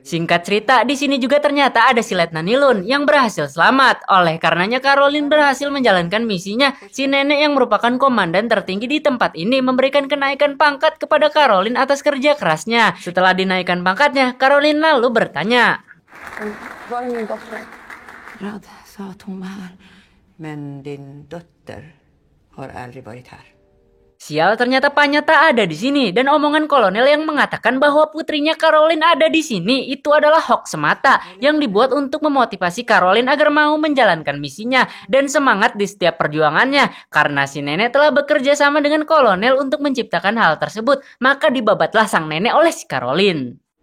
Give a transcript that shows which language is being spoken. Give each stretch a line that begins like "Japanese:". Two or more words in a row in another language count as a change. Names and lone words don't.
Indonesian: Singkat cerita, di sini juga ternyata ada si Letnan Nilun yang berhasil selamat. Oleh karenanya Caroline berhasil menjalankan misinya. Si nenek yang merupakan komandan tertinggi di tempat ini memberikan kenaikan pangkat kepada Caroline atas kerja kerasnya. Setelah dinaikkan pangkatnya, Caroline lalu bertanya,
Swedish: Rad sa att hon var här, men din dotter har aldrig varit här.
Indonesian: sial, ternyata Panya tak ada di sini, dan omongan kolonel yang mengatakan bahwa putrinya Caroline ada di sini itu adalah hoax semata yang dibuat untuk memotivasi Caroline agar mau menjalankan misinya dan semangat di setiap perjuangannya. Karena si nenek telah bekerja sama dengan kolonel untuk menciptakan hal tersebut, maka dibabatlah sang nenek oleh si Caroline.